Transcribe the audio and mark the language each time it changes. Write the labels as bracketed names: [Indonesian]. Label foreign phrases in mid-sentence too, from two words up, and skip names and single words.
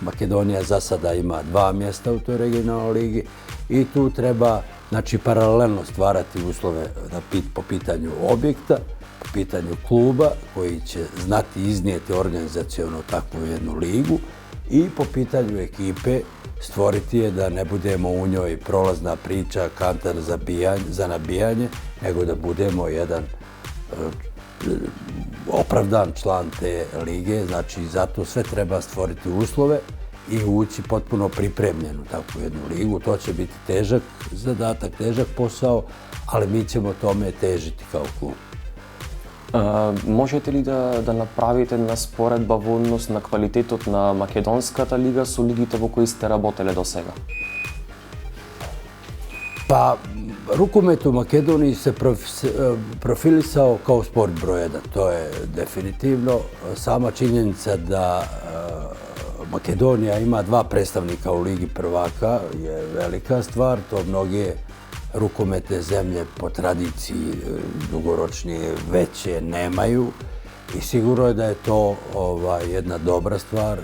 [Serbian] Makedonija za sada ima 2 mjesta u toj regionalnoj ligi i tu treba paralelno stvarati uslove po pitanju objekta, po pitanju kluba koji će znati iznijeti organizaciono takvu jednu ligu i po pitanju ekipe stvoriti je da ne budemo u njoj prolazna priča, kantar za nabijanje, nego da budemo jedan opravdan član te lige. Znači, zato sve treba stvoriti uslove i ući potpuno pripremljenu takvu jednu ligu. To će biti težak zadatak, težak posao, ali mi ćemo tome težiti kao klub. [Macedonian] Можете ли да направите една споредба во однос на квалитетот на македонската лига со лигите во кои сте работеле до сега? [Serbian] Pa, rukomet u Makedoniji se profilisao kao sport broj 1, to je definitivno. Sama činjenica da Makedonija ima 2 predstavnika u Ligi prvaka je velika stvar, to mnoge rukometne zemlje po tradiciji dugoročnije veće nemaju i sigurno je da je to jedna dobra stvar.